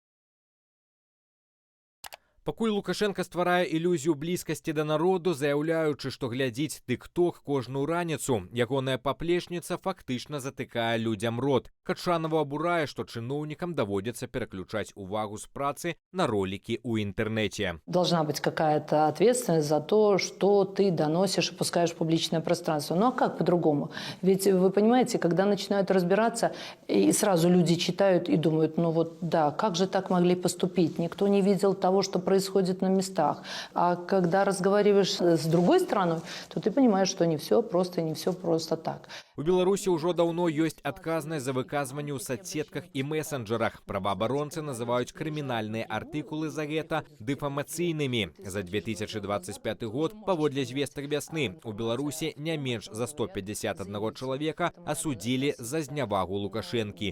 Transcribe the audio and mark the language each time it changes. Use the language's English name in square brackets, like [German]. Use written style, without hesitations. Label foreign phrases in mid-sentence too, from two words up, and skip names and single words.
[Belarusian] Пакуль Лукашенка стварае ілюзію блізкасці да народу, заяўляючы, што глядзіць TikTok кожную раніцу, ягоная паплечніца фактычна затыкае людзям рот. Качанова абурае, што чыноўнікам даводзіцца пераключаць увагу з працы на ролики ў інтэрнэце. [Russian] Должна быть какая-то ответственность за то, что ты доносишь и пускаешь в публичное пространство. Ну а как по-другому? Ведь вы понимаете, когда начинают разбираться, и сразу люди читают и думают, ну вот да, как же так могли поступить? Никто не видел того, что происходит на местах. А когда разговариваешь с другой стороной, то ты понимаешь, что не все просто так. [Belarusian] У Беларусі ўжо даўно ёсць адказнасць за выказванне ў соцсетках і месенджерах. Праваабаронцы называюць крымінальныя артыкулы за гэта дэфамацыйнымі. За 2025 год, паводле звестак вясны, у Беларусі не менш за 151 чалавека асудзілі за знявагу Лукашэнкі.